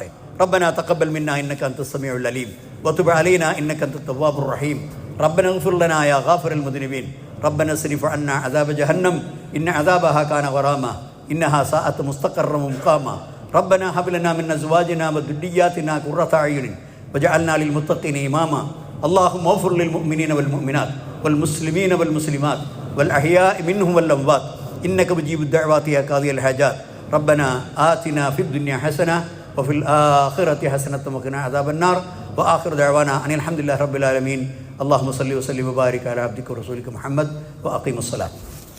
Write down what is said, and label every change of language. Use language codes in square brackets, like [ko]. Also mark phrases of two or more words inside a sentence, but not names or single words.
[ar] ربنا تقبل منا إنك أنت السميع العليم وتب علينا إنك أنت التواب الرحيم. ربنا اغفر لنا يا غافر المذنبين ربنا اصرف عنا عذاب جهنم إن عذابها كان غراما إنها ساءت مستقرا ومقاما. ربنا هب لنا من أزواجنا وذرياتنا قرة أعين واجعلنا للمتقين إماما. اللهم اغفر للمؤمنين والمؤمنات والمسلمين والمسلمات والأحياء منهم والأموات إنك مجيب الدعوات يا قاضي الحاجات. ربنا آتنا في الدنيا حسنة وفي الآخرة حسنة وقنا عذاب النار. وآخر دعوانا أن الحمد لله رب العالمين. اللهم صل وسلم وبارك على عبدك ورسولك محمد وأقيم الصلاة.